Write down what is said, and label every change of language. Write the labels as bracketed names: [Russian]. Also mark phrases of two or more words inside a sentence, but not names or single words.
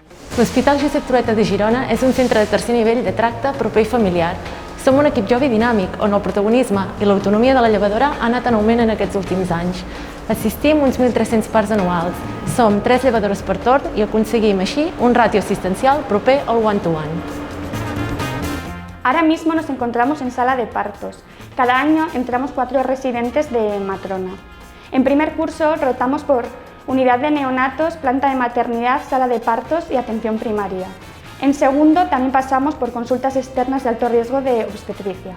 [Catalan] L'Hospital Josep Trueta de Girona és un centre de tercer nivell de tracte proper i familiar. Som un equip jove i dinàmic, on el protagonisme i l'autonomia de la llevadora ha anat en augment en aquests últims anys. Assistim uns 1.300 parts anuals. Som 3 llevadores per torn i aconseguim així un ràtio assistencial proper al [English] one-to-one. [Spanish] Ahora mismo nos encontramos en sala de partos. Cada año entramos 4 residentes de matrona. En primer curso rotamos por unidad de neonatos, planta de maternidad, sala de partos y atención primaria. En segundo también pasamos por consultas externas de alto riesgo de obstetricia.